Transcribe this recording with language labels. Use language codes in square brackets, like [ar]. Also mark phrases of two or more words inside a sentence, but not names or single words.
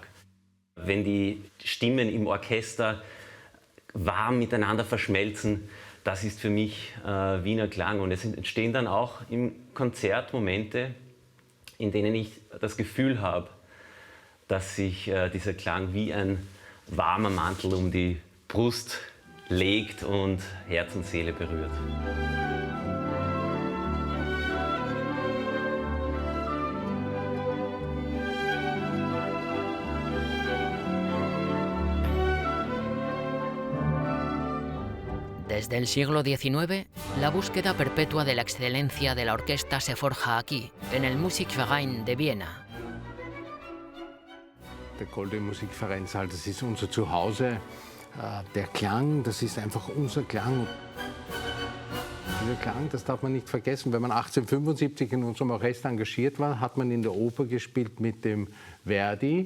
[de] Wenn die Stimmen im Orchester warm miteinander verschmelzen, das ist für mich Wiener Klang. Und es entstehen dann auch im Konzert Momente, in denen ich das Gefühl habe, dass sich dieser Klang wie ein warmer Mantel um die Brust legt und Herz und Seele berührt. [es] Desde el siglo XIX, la búsqueda perpetua de la excelencia de la orquesta se forja aquí, en el Musikverein de Viena. [de] Der Goldene Musikvereinsaal, das ist unser Zuhause. Der Klang, das ist einfach unser Klang. Dieser Klang, das darf man nicht vergessen. Wenn man 1875 in unserem Orchester engagiert war, hat man in der Oper gespielt mit dem Verdi.